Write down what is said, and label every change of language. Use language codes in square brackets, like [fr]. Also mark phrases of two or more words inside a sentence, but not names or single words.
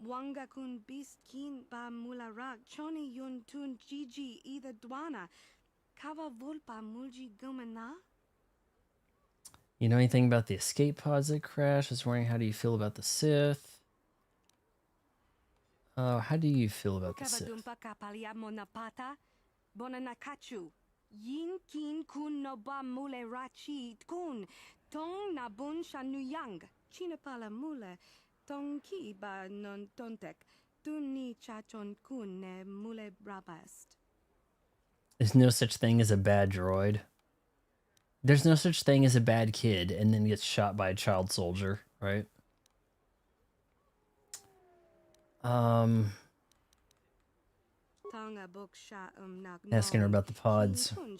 [en] You know anything about the escape pods that crashed? I was wondering, how do you feel about the Sith? How do you feel about the Sith? Yinkin kun no ba mule rachi kun tong na bun shanuyang chinapala mule tong ki ba non tontek tuni chachon kun ne mule brabast. There's no such thing as a bad droid. There's no such thing as a bad kid and then gets shot by a child soldier, right? Asking her about the pods.